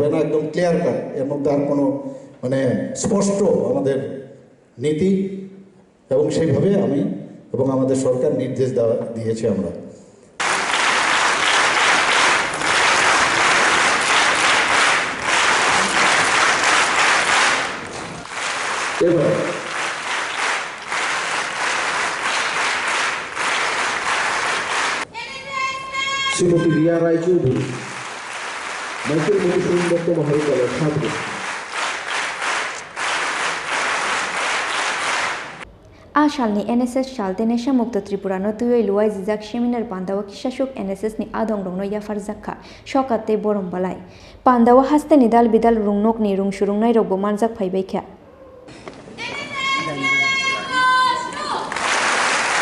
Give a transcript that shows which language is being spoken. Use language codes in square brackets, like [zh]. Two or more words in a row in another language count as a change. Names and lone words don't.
[bn] না একদম [en] clear cut [bn] এর মধ্যে আর কোনো মানে স্পষ্ট আমাদের নীতি এবং সেইভাবে আমি এবং আমাদের সরকার নির্দেশ দিয়েছে আমরা এবার শ্রীমতী রিয়া রায়চৌধুরী মাইকেল মধুসূদন দত্ত মহাবিদ্যালয়ের ছাত্র [trp] Ashalni NSS shalte Nasha Mukht Tripura no twiwi Luwajijakha seminar Panda o kishashuk NSS ni adongrongno yafar zakha shokate borom balai Panda o haste ni dal bidal rungnok ni rungshurungnai rokbo manjak phaibaikha